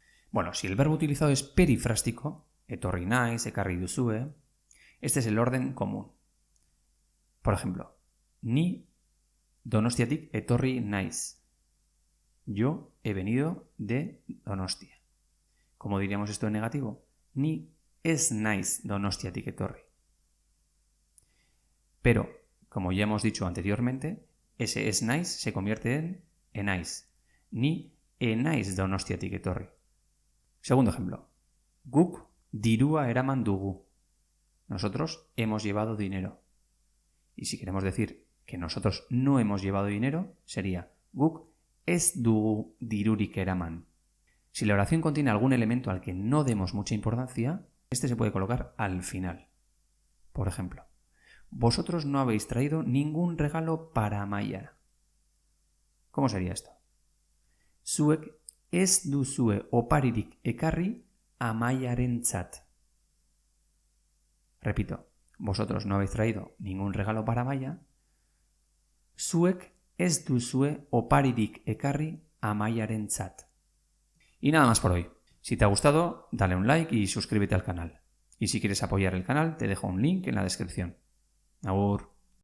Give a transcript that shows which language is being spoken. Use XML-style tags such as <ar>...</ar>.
<es>Bueno, si el verbo utilizado es perifrástico,</es> <eu>etorri naiz, ekarri duzue,</eu> <es>este es el orden común. Por ejemplo,</es> <eu>ni Donostiatik etorri naiz.</eu> <es>Yo he venido de Donostia. ¿Cómo diríamos esto en negativo?</es> <eu>Ni ez naiz Donostiatik etorri.</eu> <es>Pero, como ya hemos dicho anteriormente, ese</es> <eu>ez naiz</eu> <es>se convierte en</es> <eu>enaiz. Ni enaiz Donostiatik etorri.</eu> <es>Segundo ejemplo.</es> <eu>Guk dirua eraman dugu.</eu> <es>Nosotros hemos llevado dinero. Y si queremos decir que nosotros no hemos llevado dinero, sería</es> <eu>guk ez dugu dirurik eraman.</eu> <es>Si la oración contiene algún elemento al que no demos mucha importancia, este se puede colocar al final. Por ejemplo, vosotros no habéis traído ningún regalo para Amaia. ¿Cómo sería esto?</es> <eu>Zuek ez duzue oparirik ekarri Amaiarentzat.</eu> <es>Repito, vosotros no habéis traído ningún regalo para Amaia.</es> <eu>Zuek ez duzue oparirik ekarri Amaiarentzat.</eu> <es>Y nada más por hoy. Si te ha gustado, dale un like y suscríbete al canal. Y si quieres apoyar el canal, te dejo un link en la descripción. Agur.</es>